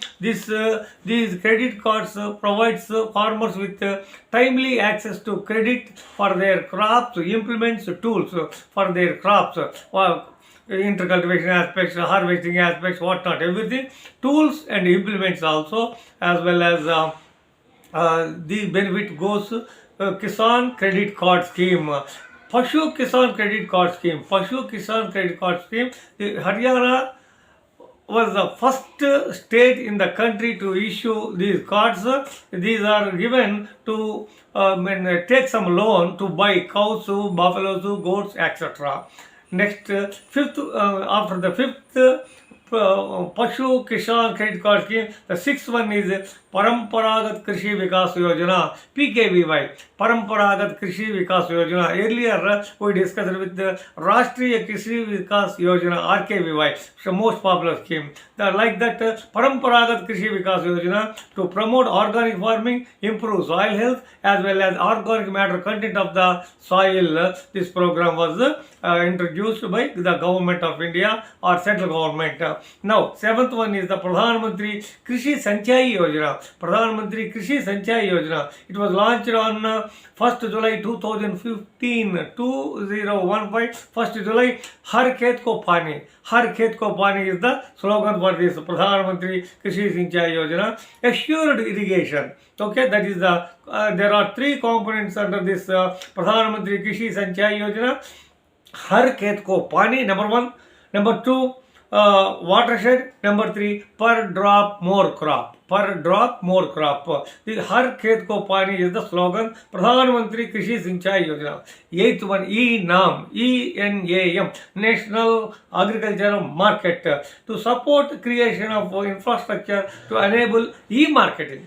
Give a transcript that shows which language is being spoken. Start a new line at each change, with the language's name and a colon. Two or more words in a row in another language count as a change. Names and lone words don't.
English: These credit cards provides farmers with timely access to credit for their crops, implements, tools for their crops, intercultivation aspects, harvesting aspects, whatnot, everything, tools and implements also, as well as the benefit goes Kisan Credit Card Scheme. Pashu Kisan Credit Card Scheme. Pashu Kisan Credit Card Scheme. Haryana was the first state in the country to issue these cards. These are given to take some loan to buy cows, buffaloes, goats, etc. Next, fifth, after the fifth Pashu Kisan Credit Card Scheme, the sixth one is Paramparagat Krishi Vikas Yojana, PKVY, Paramparagat Krishi Vikas Yojana. Earlier we discussed with the Rashtriya Krishi Vikas Yojana, RKVY, the most popular scheme. Like that, Paramparagat Krishi Vikas Yojana to promote organic farming, improve soil health as well as organic matter content of the soil. This program was introduced by the Government of India or central government. Now, seventh one is the Pradhan Mantri Krishi Sanchayi Yojana. Pradhan Mantri Krishi Sanchayi Yojana. It was launched on 1st July 2015, 2015, 1st July. Har Khet Ko Pani. Har Khet Ko Pani is the slogan for this Pradhan Mantri Krishi Sanchayi Yojana. Assured irrigation. That is the, there are 3 components under this Pradhan Mantri Krishi Sanchayi Yojana. Har Khet Ko Pani, number 1. Number 2, watershed. Number 3, per drop more crop. Per drop more crop. The Har Khet Ko Pani is the slogan. Pradhan Mantri Krishi Sanchayi Yojana. 8th one, ENAM, ENAM, National Agricultural Market, to support creation of infrastructure to enable e-marketing.